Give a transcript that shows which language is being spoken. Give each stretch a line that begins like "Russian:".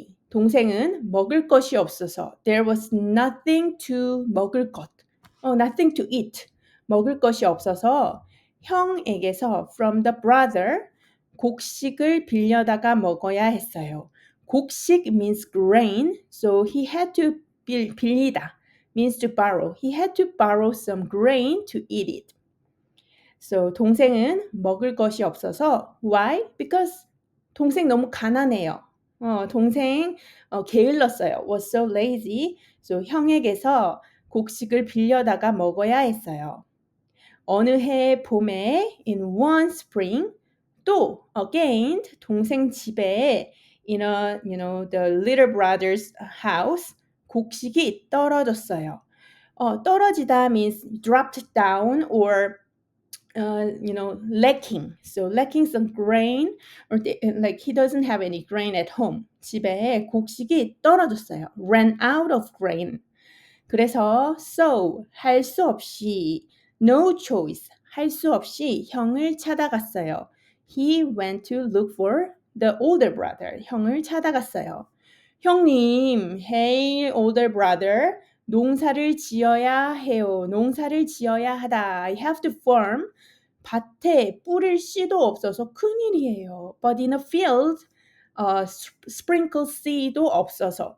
Korean: 동생은 먹을 것이 없어서
English: there was nothing to
Korean: 먹을 것.
English: nothing to eat.
Korean: 먹을 것이 없어서 형에게서
English: from the brother
Korean: 곡식을 빌려다가 먹어야 했어요.
English: 곡식 means grain. So he had to 빌리다 means to borrow. He had to borrow some grain to eat it.
Korean: So 동생은 먹을 것이 없어서
English: why?
Korean: Because 동생 너무 가난해요. 동생 게을렀어요.
English: Was so lazy.
Korean: So 형에게서 곡식을 빌려다가 먹어야 했어요. 어느 해 봄에
English: in one spring
Korean: 또 again 동생 집에
English: in the little brother's house
Korean: 곡식이 떨어졌어요.
English: 떨어지다 means dropped down or lacking. So lacking some grain or like he doesn't have any grain at home.
Korean: 집에 곡식이 떨어졌어요.
English: Ran out of grain.
Korean: 그래서 so 할 수 없이
English: no choice
Korean: 할 수 없이 형을 찾아갔어요.
English: He went to look for the older brother.
Korean: 형을 찾아갔어요. 형님,
English: hey older brother,
Korean: 농사를 지어야 해요. 농사를 지어야 하다.
English: I have to farm.
Korean: 밭에 뿌릴 씨도 없어서 큰일이에요.
English: But in a field, sprinkle seed도 없어서.